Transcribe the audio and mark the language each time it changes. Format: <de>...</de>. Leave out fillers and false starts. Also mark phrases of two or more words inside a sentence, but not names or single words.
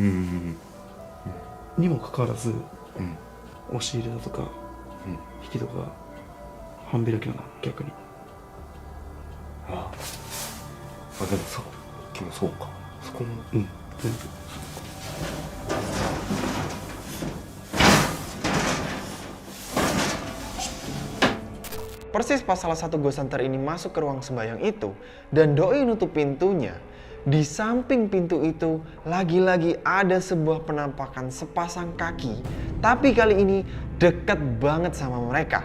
<ja>にもかかわらず、押し入れだとか、引き戸が半開きだな、逆に。あでもさっきもそうか。そこも全部。</ja> <id>Persis pas salah satu</id> <en>ghost hunter</en> <id>ini masuk ke ruang sembahyang itu dan doi nutup pintunya, di samping pintu itu lagi-lagi ada sebuah penampakan sepasang kaki, tapi kali ini deket banget sama mereka.</id>